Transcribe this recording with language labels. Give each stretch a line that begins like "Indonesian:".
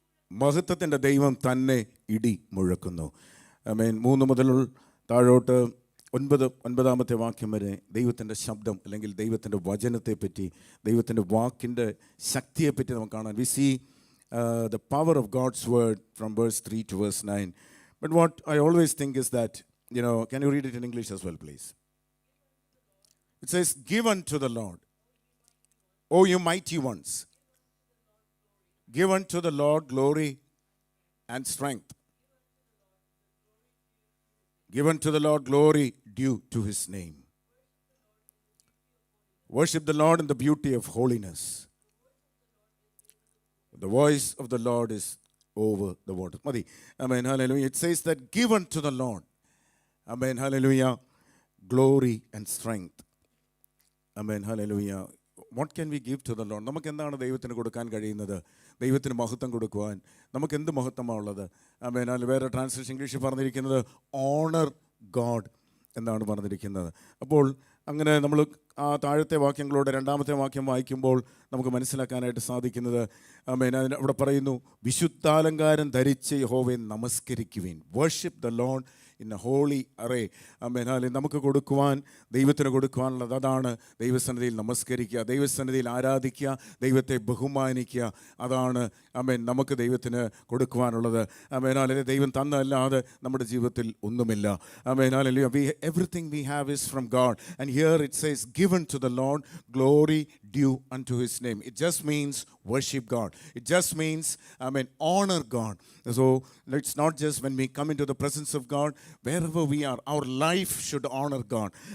Malayalam: മഹത്വത്തിൻ്റെ ദൈവം തന്നെ ഇടി മുഴക്കുന്നു. ആമേൻ. 3 മുതൽ താഴോട്ട് 9ാമത്തെ വാക്യം വരെ ദൈവത്തിൻ്റെ ശബ്ദം അല്ലെങ്കിൽ ദൈവത്തിൻ്റെ വചനത്തെപ്പറ്റി, ദൈവത്തിൻ്റെ വാക്കിൻ്റെ ശക്തിയെപ്പറ്റി നമുക്ക് കാണാൻ.
English: We see the power of God's word from verse 3 to verse 9. But what I always think is that, can you read it in English as well, please? It says, "Give unto the Lord, O you mighty ones, give unto the Lord glory and strength. Give unto the Lord glory due to his name. Worship the Lord in the beauty of holiness. The voice of the Lord is over the waters." Madi. Amen. Hallelujah. It says that give unto the Lord. Amen. Hallelujah. Glory and strength. Amen. Hallelujah. What can we give to the Lord?
Malayalam: നമുക്ക് എന്താണ് ദൈവത്തിന് കൊടുക്കാൻ കഴിയുന്നത്? ദൈവത്തിന് മഹത്വം കൊടുക്കുവാൻ നമുക്ക് എന്ത് മഹത്വമാണ് ഉള്ളത്? ആമേൻ. വേറെ ട്രാൻസ്ലേഷൻ ഇംഗ്ലീഷിൽ പറഞ്ഞിരിക്കുന്നത് ഓണർ ഗോഡ് എന്നാണ് പറഞ്ഞിരിക്കുന്നത്. അപ്പോൾ അങ്ങനെ നമ്മൾ ആ താഴത്തെ വാക്യങ്ങളോട് 2ാമത്തെ വാക്യം വായിക്കുമ്പോൾ നമുക്ക് മനസ്സിലാക്കാനായിട്ട് സാധിക്കുന്നത്, ആമേൻ, അവിടെ പറയുന്നു, വിശുദ്ധാലങ്കാരം ധരിച്ച് യഹോവയെ നമസ്കരിക്കുവിൻ.
English: Worship the lord in a holy array.
Malayalam: ആമേൻ. നമുക്ക് കൊടുക്കുവാൻ, ദൈവത്തിന് കൊടുക്കുവാനുള്ളത് അതാണ്. ദൈവസന്നിധിയിൽ നമസ്കരിക്കുക, ദൈവസന്നിധിയിൽ ആരാധിക്കുക, ദൈവത്തെ ബഹുമാനിക്കുക. അതാണ് ആമേൻ നമുക്ക് ദൈവത്തിന് കൊടുക്കുവാനുള്ളത്. ആമേൻ. ദൈവം തന്നല്ലാതെ നമ്മുടെ ജീവിതത്തിൽ ഒന്നുമില്ല. ആമേൻ.
English: Everything we have is from God. And here it says, given to the Lord glory due unto his name. It just means worship God. It just means, honor God. So it's not just when we come into the presence of God, wherever we are, our life should honor God.